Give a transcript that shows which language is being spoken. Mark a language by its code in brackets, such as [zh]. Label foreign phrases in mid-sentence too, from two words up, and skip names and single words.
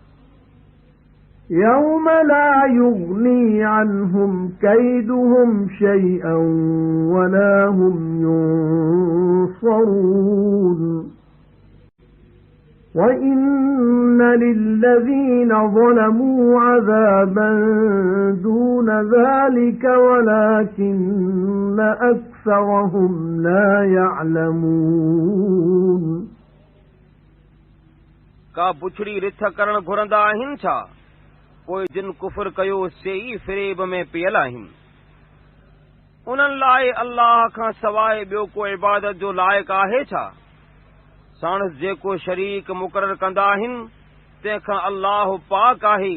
[ar] يَوْمَ لَا يُغْنِي عَنْهُمْ كَيْدُهُمْ شَيْئًا وَلَا هُمْ يُنصَرُونَ وَإِنَّ لِلَّذِينَ ظَلَمُوا عَذَابًا دُونَ ذَلِكَ وَلَكِنَّ أَكْثَرَهُمْ لَا يَعْلَمُونَ [sd] का बुछड़ी रिथ करण घुरंदा आहिनि छा? पोइ जिन कुफर कयो से ई फ़रेब में पियल आहिनि। उन्हनि लाइ अल्लाह खां सवाइ ॿियो को इबादत जो लाइक़ु आहे छा? साणुसि जेको शरीक मुक़ररु कंदा आहिनि तंहिंखां अल्लाह पाक आहे।